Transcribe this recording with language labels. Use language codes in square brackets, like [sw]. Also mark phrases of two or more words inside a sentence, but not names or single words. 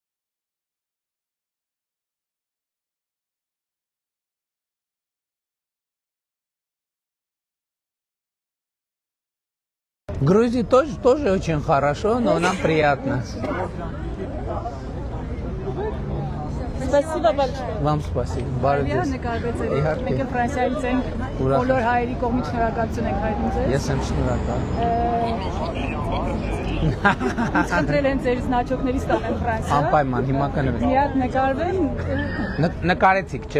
[ru] Грузия тоже очень хорошо, но нам приятно. Спасибо большое. Вам спасибо. [hy] Բարև ձեզ։ Իհարկե։ Մենք Ֆրանսիայից ենք, բոլոր հայերի կողմից շնորհակալություն ենք հայտնում ձեզ։ Ես եմ շնորհակալ։ Ինձ խնդրել են ձեր զնաչոկների ստանալ Ֆրանսիա։ Անպայման, հիմա կնվեմ։ Մի հատ նկարվեմ։ Նկարեցիք, չէ։